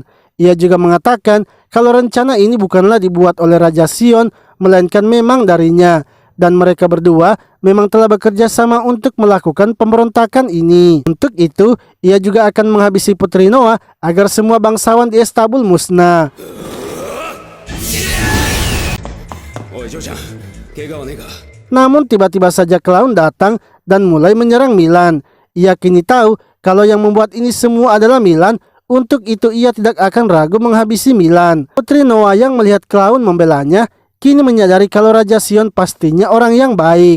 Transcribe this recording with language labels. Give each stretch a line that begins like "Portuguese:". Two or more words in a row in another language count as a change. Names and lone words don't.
Indonesian: Ia juga mengatakan kalau rencana ini bukanlah dibuat oleh Raja Sion, melainkan memang darinya. Dan mereka berdua memang telah bekerja sama untuk melakukan pemberontakan ini. Untuk itu, ia juga akan menghabisi Putri Noah agar semua bangsawan di Istanbul musnah.
Japanese: おい、ジョーちゃん、怪我はねえか。
Indonesian: Namun tiba-tiba saja Clown datang dan mulai menyerang Milan. Ia kini tahu kalau yang membuat ini semua adalah Milan. Untuk itu ia tidak akan ragu menghabisi Milan. Putri Noah yang melihat Clown membelanya kini menyadari kalau Raja Sion pastinya orang yang baik.